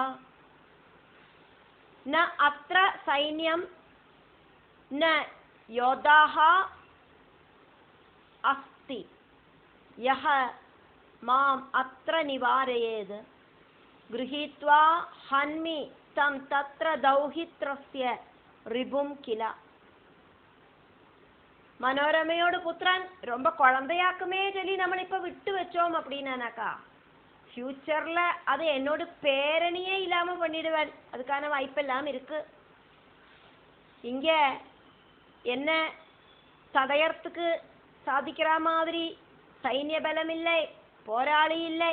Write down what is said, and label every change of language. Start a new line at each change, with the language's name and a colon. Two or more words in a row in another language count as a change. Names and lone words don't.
Sanskrit: न अत्र सैन्यं न योद्धाः अस्ति यः माम अत्र निवारयेद् गृहीत्वा हन्मि तं तत्र दौहित्रस्य रिपुं किल.
Malayalam: മനോരമയോട് പുത്രൻ
Tamil: ரொம்ப குழந்தையாக்குமே சொல்லி നമ്മൾ இப்ப விட்டு வச்சோம் அப்படின்னாக்கா ஃபியூச்சர்ல அது என்னோட பேரணியே இல்லாம பண்ணிடுவேன். அதுக்கான வாய்ப்பெல்லாம் இருக்கு. இங்க என்ன தடையறதுக்கு சாதிக்கிற மாதிரி சைன்ய பலம் இல்லை, போராளி இல்லை.